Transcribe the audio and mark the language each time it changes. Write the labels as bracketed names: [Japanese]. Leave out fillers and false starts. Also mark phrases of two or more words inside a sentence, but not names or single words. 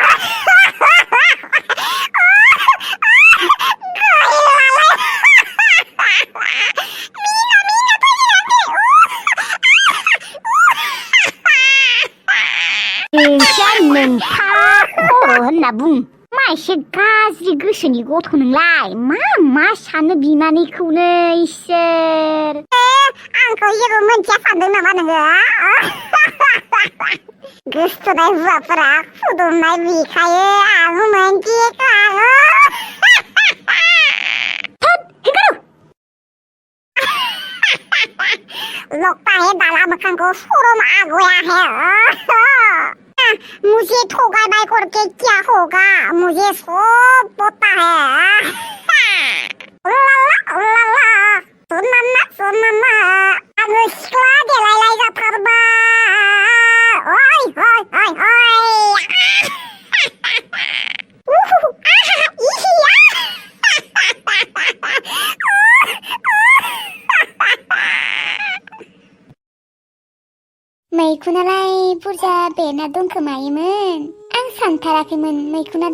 [Bodo] नोंसा खर' होनना बुं मा एसे गाज्रि गोसोनि गथ' नोंलाय मा सानो बिमानैखौनो इसोर आंखौ जेबो मोनथिया सानदों नामा नोङो गोसथोनाय हौवाफोरा खुदुमनाय बिखायो आं मोनथिखागौ [Hindi] लगता है दाला मखान को शोरूम आ गया है मुझे ठोका बाय करके क्या होगा मुझे सब पता है सुनना [Bodo] आङो सिख्ला देलायलाय जाथारबाय ओइ मैखुनालाय बुरजा बेरना दंखोमायोमोन आं सानथाराखैमोन मैखुनादि